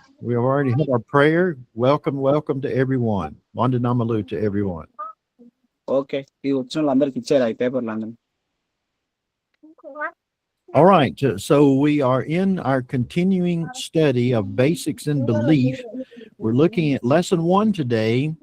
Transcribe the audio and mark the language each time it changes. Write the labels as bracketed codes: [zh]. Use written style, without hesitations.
[en] We have already had our prayer. Welcome to everyone. Wandanamalu to everyone. Okay. [te] ఈ వచ్చిన వాళ్ళందరికి ఇచ్చారు ఈ పేపర్లు అందరూ. [en] All right. So we are in our continuing study of basics in belief. We're looking at lesson 1 today.